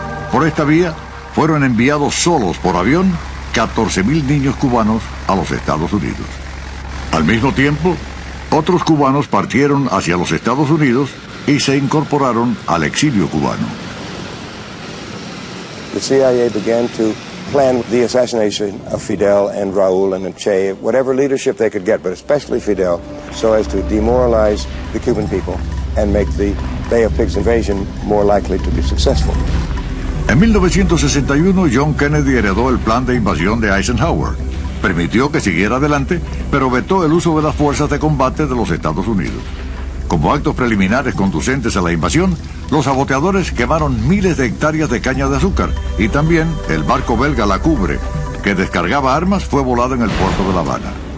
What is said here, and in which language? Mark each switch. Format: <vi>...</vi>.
<es>Por esta vía fueron enviados solos por avión 14.000 niños cubanos a los Estados Unidos. Al mismo tiempo, otros cubanos partieron hacia los Estados Unidos y se incorporaron al exilio cubano.</es> <en>The CIA began to plan the assassination of Fidel and Raúl and Che, whatever leadership they could get, but especially Fidel, so as to demoralize the Cuban people and make the Bay of Pigs invasion more likely to be successful.</en> <es>En 1961, John Kennedy heredó el plan de invasión de Eisenhower. Permitió que siguiera adelante, pero vetó el uso de las fuerzas de combate de los Estados Unidos. Como actos preliminares conducentes a la invasión, los saboteadores quemaron miles de hectáreas de caña de azúcar y también el barco belga La Cubre, que descargaba armas, fue volado en el puerto de La Habana.</es>